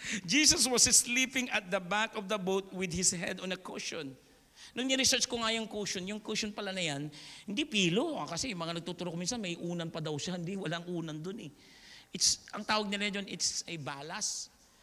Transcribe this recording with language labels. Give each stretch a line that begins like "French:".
English: Jesus was sleeping at the back of the boat with his head on a cushion.
Filipino: Nung ni-research ko nga yung cushion pala na yan, hindi pilo. Kasi yung mga nagtuturo ko minsan, may unan pa daw siya. Hindi, walang unan dun eh. Ang tawag nila yun,
English: it's a ballast.